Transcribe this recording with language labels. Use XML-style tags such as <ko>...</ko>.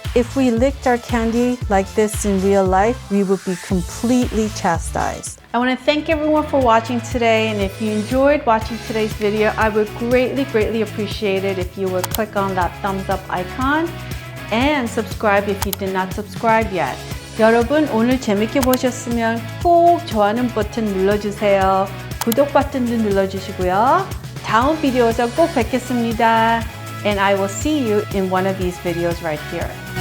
<en>If we licked our candy like this in real life, we would be completely chastised. I want to thank everyone for watching today, and if you enjoyed watching today's video, I would greatly appreciate it if you would click on that thumbs up icon and subscribe if you did not subscribe yet.</en> <ko>여러분, 오늘 재밌게 보셨으면 꼭 좋아하는 버튼 눌러주세요. 구독 버튼도 눌러주시고요. 다음 비디오에서 꼭 뵙겠습니다.</ko> <en>And I will see you in one of these videos right here.</en>